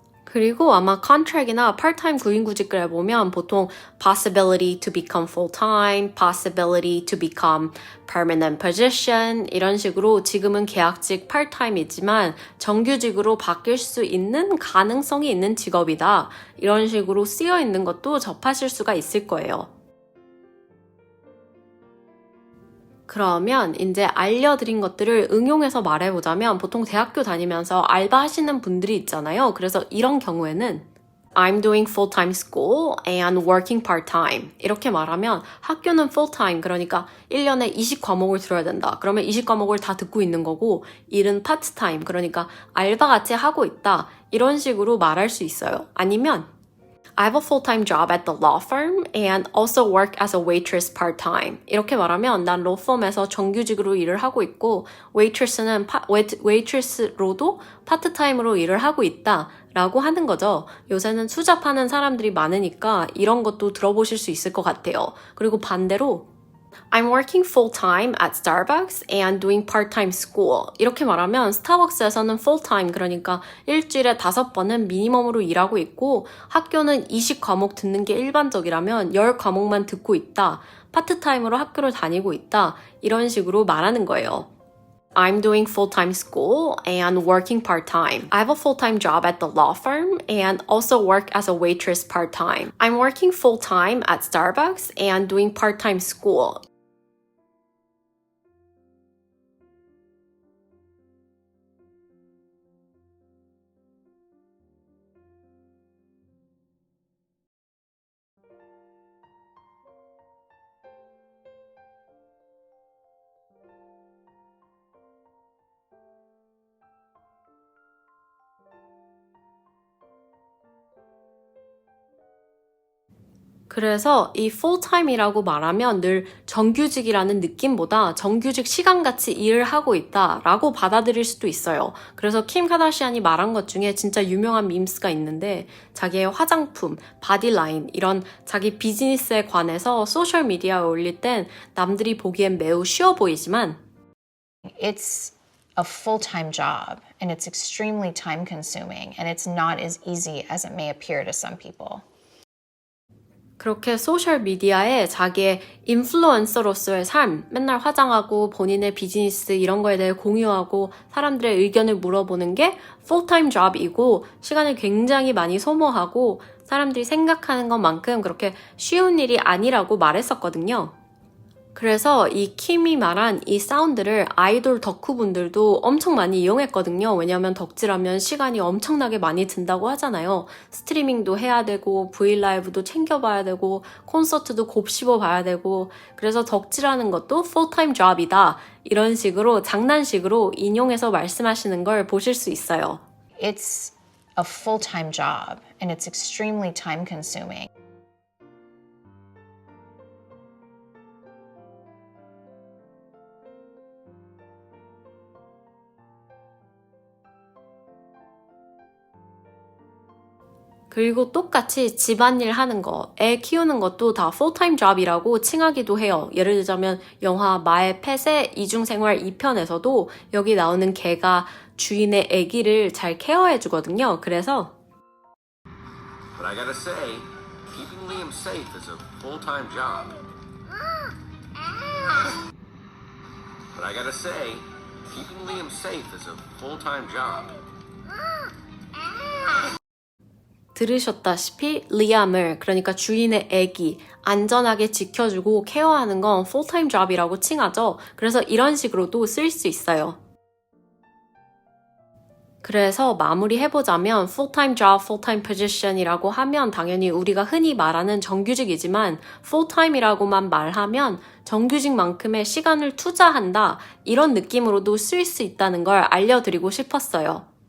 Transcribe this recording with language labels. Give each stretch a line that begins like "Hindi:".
Korean: 그리고 아마 contract이나 part-time 구인구직글에 보면 보통
English: possibility to become full-time, possibility to become permanent position
Korean: 이런 식으로 지금은 계약직 part-time이지만 정규직으로 바뀔 수 있는 가능성이 있는 직업이다. 이런 식으로 쓰여 있는 것도 접하실 수가 있을 거예요. 그러면 이제 알려드린 것들을 응용해서 말해보자면 보통 대학교 다니면서 알바하시는 분들이 있잖아요. 그래서 이런 경우에는
English: I'm doing full-time school and working part-time.
Korean: 이렇게 말하면 학교는 full-time, 그러니까 1년에 20과목을 들어야 된다. 그러면 20과목을 다 듣고 있는 거고, 일은 part-time, 그러니까 알바같이 하고 있다. 이런 식으로 말할 수 있어요. 아니면
English: I have a full-time job at the law firm and also work as a waitress part-time.
Korean: 이렇게 말하면 난 로펌에서 정규직으로 일을 하고 있고 waitress로도 파트타임으로 일을 하고 있다 라고 하는 거죠. 요새는 수잡하는 사람들이 많으니까 이런 것도 들어보실 수 있을 것 같아요. 그리고 반대로
English: I'm working full-time at Starbucks and doing part-time school.
Korean: 이렇게 말하면 스타벅스에서는 full-time, 그러니까 일주일에 5번은 미니멈으로 일하고 있고 학교는 20과목 듣는 게 일반적이라면 10과목만 듣고 있다. 파트타임으로 학교를 다니고 있다. 이런 식으로 말하는 거예요.
English: I'm doing full-time school and working part-time. I have a full-time job at the law firm and also work as a waitress part-time. I'm working full-time at Starbucks and doing part-time school.
Korean: 그래서 이 full-time이라고 말하면 늘 정규직이라는 느낌보다 정규직 시간같이 일을 하고 있다라고 받아들일 수도 있어요. 그래서 킴 카다시안이 말한 것 중에 진짜 유명한 밈스가 있는데 자기의 화장품, 바디라인 이런 자기 비즈니스에 관해서 소셜미디어에 올릴 땐 남들이 보기엔 매우 쉬워 보이지만
English: It's a full-time job and it's extremely time-consuming and it's not as easy as it may appear to some people.
Korean: 그렇게 소셜미디어에 자기의 인플루언서로서의 삶, 맨날 화장하고 본인의 비즈니스 이런 거에 대해 공유하고 사람들의 의견을 물어보는 게 풀타임 잡이고 시간을 굉장히 많이 소모하고 사람들이 생각하는 것만큼 그렇게 쉬운 일이 아니라고 말했었거든요. 그래서 이 킴이 말한 이 사운드를 아이돌 덕후분들도 엄청 많이 이용했거든요. 왜냐하면 덕질하면 시간이 엄청나게 많이 든다고 하잖아요. 스트리밍도 해야 되고 브이라이브도 챙겨봐야 되고 콘서트도 곱씹어 봐야 되고 그래서 덕질하는 것도 풀타임 잡이다. 이런 식으로 장난식으로 인용해서 말씀하시는 걸 보실 수 있어요.
English: It's a full-time job and it's extremely time-consuming.
Korean: 그리고 똑같이 집안일 하는 거, 애 키우는 것도 다 풀타임 잡이라고 칭하기도 해요. 예를 들자면 영화 마의 펫의 이중생활 2편에서도 여기 나오는 개가 주인의 애기를 잘 케어해주거든요. 그래서
English: But I gotta say, keeping Liam safe is a full-time job. But I gotta say, keeping Liam safe is a full-time job.
Korean: 들으셨다시피 리암을 그러니까 주인의 애기 안전하게 지켜주고 케어하는 건 풀타임 잡이라고 칭하죠. 그래서 이런 식으로도 쓸 수 있어요. 그래서 마무리해보자면 full-time job, full-time position이라고 하면 당연히 우리가 흔히 말하는 정규직이지만 full-time이라고만 말하면 정규직만큼의 시간을 투자한다 이런 느낌으로도 쓸 수 있다는 걸 알려드리고 싶었어요.